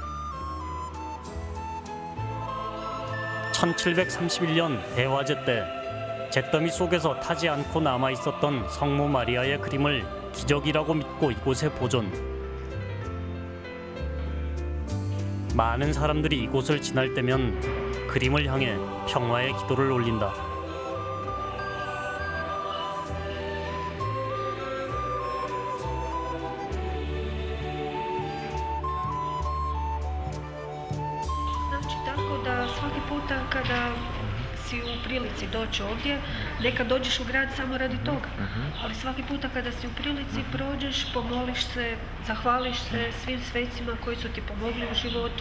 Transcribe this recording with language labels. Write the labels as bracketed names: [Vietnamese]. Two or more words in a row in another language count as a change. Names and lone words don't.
[Korean] 1731년 대화제 때 잿더미 속에서 타지 않고 남아있었던 성모 마리아의 그림을 기적이라고 믿고 이곳에 보존. 많은 사람들이 이곳을 지날 때면 그림을 향해 평화의 기도를 올린다. [Croatian] Znači tako da svaki puta kada si u prilici doći ovdje, nekad dođeš u grad samo radi toga, ali svaki puta kada si u prilici prođeš, pomoliš se, zahvališ se svim svecima koji su ti pomogli u životu.